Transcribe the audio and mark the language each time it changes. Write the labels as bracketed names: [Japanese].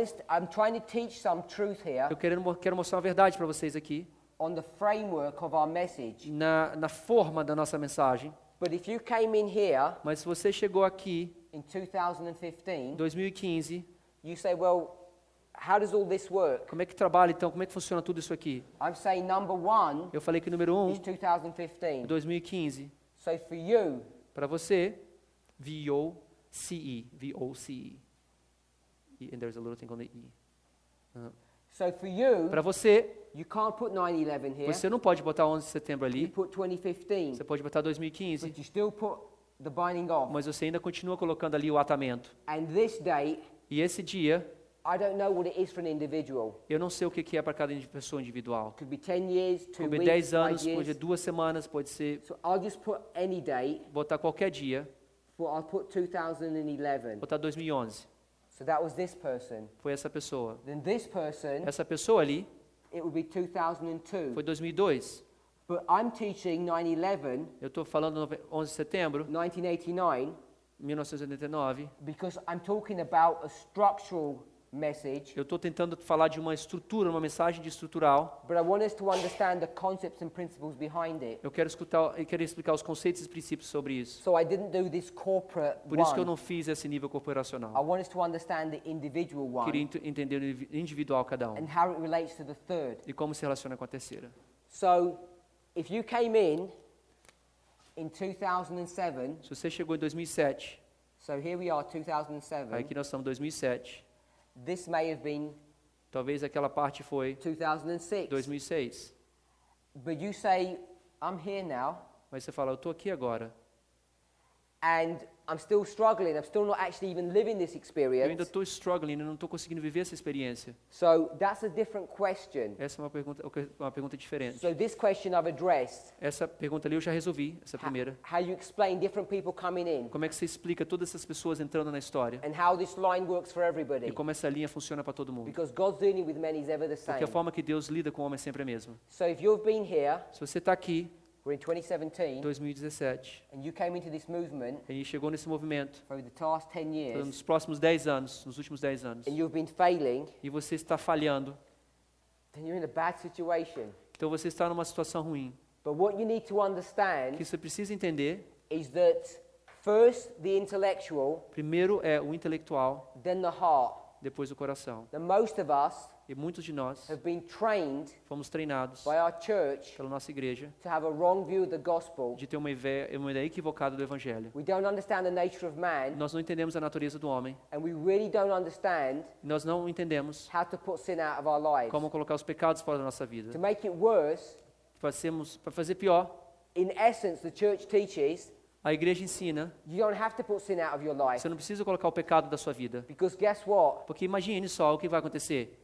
[English] I'm trying to teach some truth here [Portuguese] Eu quero mostrar uma verdade para vocês aqui, [English] on the framework of our message. [Portuguese] na forma da nossa mensagem. [English] But if you came in here [Portuguese] Mas se você chegou aqui [English] in [Portuguese] em [English] 2015, [Portuguese] 2015, [English] you say, well, how does all this work? [Portuguese] como é que trabalha então? Como é que funciona tudo isso aqui? [English] I'm saying number one [Portuguese] Eu falei que o número 1 [English] is 2015. [Portuguese] 2015, [English] So for you, [Portuguese] para você, V-O-C-E, V-O-C-E. [English] And there's a little thing on the E. so for you, [Portuguese] Para você, [English] you can't put 9/11 here. [Portuguese] você não pode botar 11 de setembro [English] You [Portuguese] ali, [English] put 2015, [Portuguese] você pode botar 2015, [English] but you still put the binding off. [Portuguese] mas você ainda continua colocando ali o atamento. [English] And this date, [Portuguese] E esse dia, [English] I don't know what it is for an individual. [Portuguese] eu não sei o que é para cada pessoa individual. [English] Could be 10 years, 2 [Portuguese] Pode ser [English] weeks, [Portuguese] 10 [English] 5 [Portuguese] anos, pode [English] years. [Portuguese] ser 2 semanas, pode ser [English] So I'll just put any date, [Portuguese] botar qualquer dia, [English] but I'll put 2011. [Portuguese] botar 2011. [English] So that was this person. [Portuguese] Foi essa pessoa. [English] Then this person, [Portuguese] Essa pessoa ali [English] it would be 2002. [Portuguese] foi 2002. [English] But I'm teaching 9/11, [Portuguese] Eu estou falando 11 de setembro, [English] 1989, [Portuguese] 1989. [English] because I'm talking about a structural message, [Portuguese] Eu estou tentando falar de uma estrutura, uma mensagem de estrutural. [English] but I want us to understand the concepts and principles behind it. [Portuguese] Eu quero explicar os conceitos e princípios sobre isso. [English] So I didn't do this corporate [Portuguese] Por isso que eu [English] one. [Portuguese] não fiz esse nível [English] I [Portuguese] corporacional. [English] want us to understand the individual [Portuguese] Queria [English] one [Portuguese] entender o individual cada um [English] and how it relates to the third. [Portuguese] e como se relaciona com a terceira. [English] So if you came in 2007, [Portuguese] Se você chegou em 2007, [English] so here we are, 2007, [Portuguese] aí que nós estamos em 2007, [English] this may have been [Portuguese] talvez aquela parte foi [English] 2006. [Portuguese] 2006. [English] But you say, I'm here now, [Portuguese] Mas você fala, eu estou aqui agora. [English] And I'm still struggling. I'm still not actually even living this [Portuguese] Eu ainda estou [English] struggling, [Portuguese] eu não estou conseguindo viver essa experiência. [English] So that's a different question. [Portuguese] Essa é uma pergunta diferente. [English] So this question I've addressed. [Portuguese] Essa pergunta ali eu já resolvi, essa primeira. [English] How you explain different people coming in. [Portuguese] Como é que você explica todas essas pessoas entrando na história? [English] And how this line works for everybody. [Portuguese] E como essa linha funciona para todo mundo? [English] Because God's dealing with men is ever the same. [Portuguese] Porque a forma que Deus lida com o homem é sempre a mesma. [English] So if you've been here, [Portuguese] Se você está aqui, [English] we're in 2017, [Portuguese] 2017, [English] and you came into this movement [Portuguese] e chegou nesse movimento, [English] for the past 10 years, [Portuguese] nos próximos 10 anos, nos últimos 10 anos, [English] and you've been failing, [Portuguese] e você está falhando, [English] then you're in a bad situation. [Portuguese] então você está numa situação ruim. [English] But what you need to [Portuguese] O [English] understand [Portuguese] que você precisa entender, [English] is that first the intellectual, [Portuguese] primeiro é o intelectual, [English] then the heart. [Portuguese] depois o coração. [English] That most of us [Portuguese] E muitos de nós [English] have been trained [Portuguese] fomos treinados [English] by our church [Portuguese] pela nossa igreja [English] to have a wrong view of the gospel. [Portuguese] de ter uma ideia equivocada do Evangelho. [English] We don't understand the nature of man, [Portuguese] Nós não entendemos a natureza do homem. [English] and we really don't understand [Portuguese] Nós não entendemos [English] how to put sin out of our lives. [Portuguese] como colocar os pecados fora da nossa [English] To [Portuguese] vida. [English] make it worse, [Portuguese] Para fazer pior, [English] in essence, the church teaches [Portuguese] a igreja ensina, [English] you don't have to put sin out of your life. [Portuguese] você não precisa colocar o pecado da sua vida. [English] Because guess what? [Portuguese] Porque imagine só o que vai acontecer.